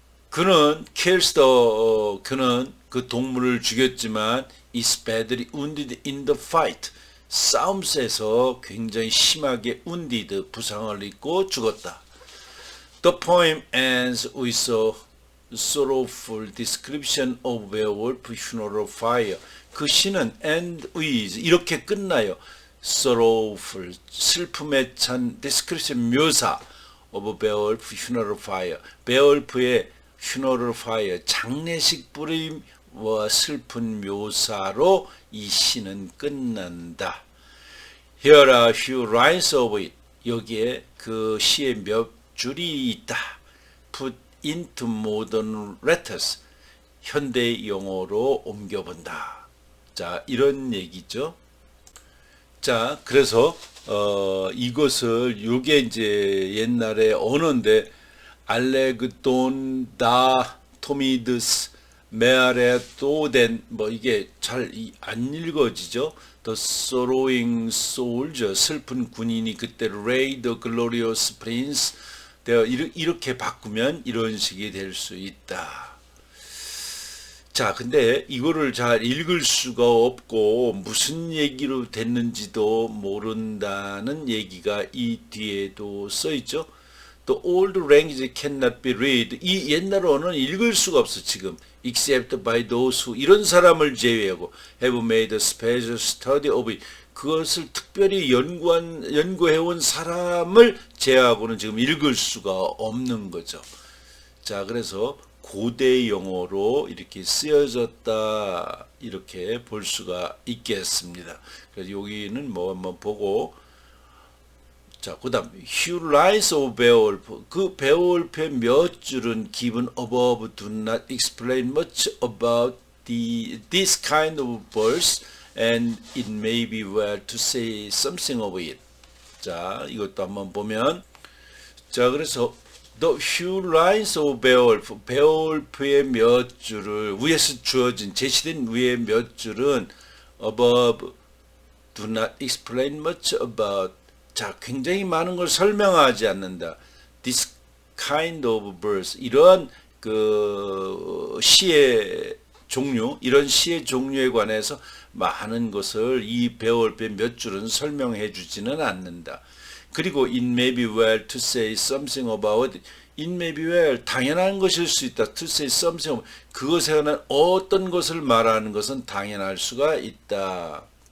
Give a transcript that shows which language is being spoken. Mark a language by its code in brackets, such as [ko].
[ko] 그는 그는 그 동물을 죽였지만 [en] is badly wounded in the fight. [ko] 싸움에서 굉장히 심하게 [en] wounded, [ko] 부상을 입고 죽었다. [en] The poem ends with a sorrowful description of Beowulf funeral fire. [ko] 그 시는 [en] end with, [ko] 이렇게 끝나요. [en] sorrowful, [ko] 슬픔에 찬 [en] description, [ko] 묘사 [en] of Beowulf funeral fire. [ko] 베어울프의 [en] funeral fire, [ko] 장례식 불임과 슬픈 묘사로 이 시는 끝난다. [en] Here are few lines of it. [ko] 여기에 그 시의 몇 줄이 있다. [en] Put into modern letters. [ko] 현대 영어로 옮겨본다. 자, 이런 얘기죠. 자, 그래서 이것을, 요게 이제 옛날에 언어인데 알렉돈다 토미드스 메아레 또된 뭐 이게 잘 안 읽어지죠. [en] The sorrowing soldier [ko] 슬픈 군인이 그때 [en] Ray the glorious prince [ko] 이렇게 바꾸면 이런 식이 될 수 있다. 자, 근데 이거를 잘 읽을 수가 없고 무슨 얘기로 됐는지도 모른다는 얘기가 이 뒤에도 써 있죠. [en] The old language cannot be read. [ko] 이 옛날 언어는 읽을 수가 없어 지금. [en] Except by those who [ko] 이런 사람을 제외하고 [en] have made a special study of it. [ko] 그것을 특별히 연구해온 사람을 제외하고는 지금 읽을 수가 없는 거죠. 자, 그래서 고대 영어로 이렇게 쓰여졌다 이렇게 볼 수가 있겠습니다. 그래서 여기는 뭐 한번 보고 자, 그 다음 [en] Few lines of Beowulf [ko] 그 베오울프의 몇 줄은 [en] given above do not explain much about this kind of verse and it may be well to say something of it. [ko] 자, 이것도 한번 보면 자, 그래서 [en] The few lines of Beowulf, [ko] 베오울프의 몇 줄을 위에서 주어진 제시된 위의 몇 줄은 [en] above do not explain much about [ko] 자, 굉장히 많은 걸 설명하지 않는다. [en] This kind of verse [ko] 이런 그 시의 종류 이런 시의 종류에 관해서 많은 것을 이 베오울프의 몇 줄은 설명해 주지는 않는다. 그리고 [en] it may be well to say something about it. It may be well [ko] 당연한 것일 수 있다. [en] To say something about [ko] 그것에 관한 어떤 것을 말하는 것은 당연할 수가 있다.